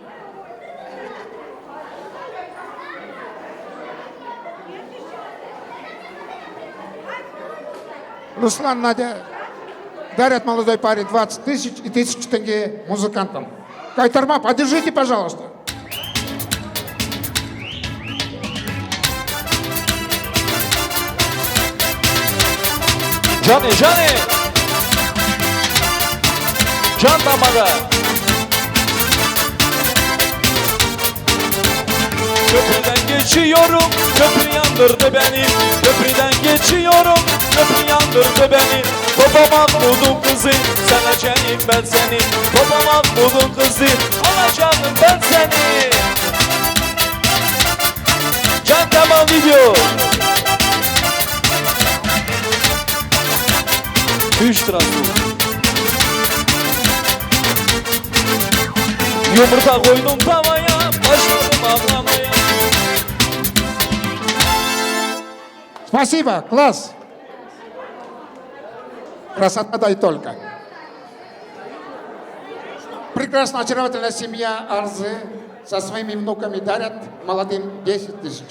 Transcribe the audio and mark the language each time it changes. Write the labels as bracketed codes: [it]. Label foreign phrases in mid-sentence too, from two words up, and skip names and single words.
[ru] Руслан, Надя дарят молодой парень 20 тысяч и 1000 тенге музыкантам. Кайтарма, поддержите, пожалуйста. Johnny, Johnny! Can damada. [tr] Köprüden geçiyorum, köprü yandırdı beni. Köprüden geçiyorum, köprü yandırdı beni. Baba Mahmud'un kızı, seveceğim ben seni. Baba Mahmud'un kızı, alacağım ben seni. Can tamam video. 3 lira. Yumurta koydum tavaya, başladım ağlamaya. [ru] Спасибо, класс. Красота да и только. Прекрасно очаровательная семья Арзы со своими внуками дарят молодым 10 тысяч.